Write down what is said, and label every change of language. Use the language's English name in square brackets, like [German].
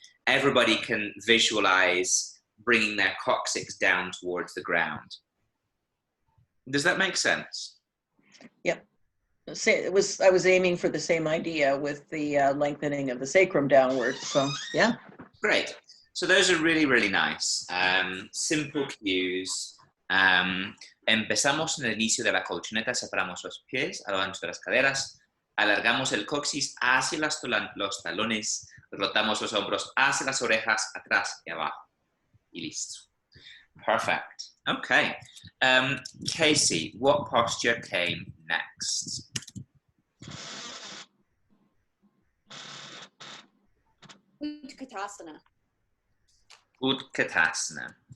[English] Everybody can visualize bringing their coccyx down towards the ground. Does that make sense? Yep. I was aiming for the same idea with the lengthening of the sacrum downward. So yeah. Great. So those are really, really nice. Simple cues. [Spanish] Empezamos en el inicio de la colchoneta, separamos los pies a lo ancho de las caderas, alargamos el coxis hacia los talones, rotamos los hombros hacia las orejas, atrás y abajo. Y listo. [English] Perfect. Okay. Casey, what posture came next? Utkatasana. Utkatasana.